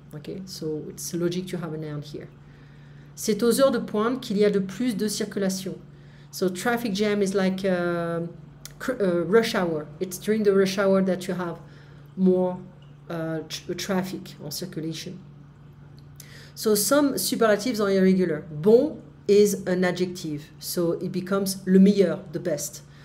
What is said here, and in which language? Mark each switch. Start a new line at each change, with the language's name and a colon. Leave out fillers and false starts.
English: Okay, so it's logic to have a noun here.
French: C'est aux heures de pointe qu'il y a de plus de circulation.
English: So traffic jam is like rush hour. It's during the rush hour that you have more traffic or circulation. So some superlatives are irregular. Bon is an adjective, so it becomes le meilleur, the best.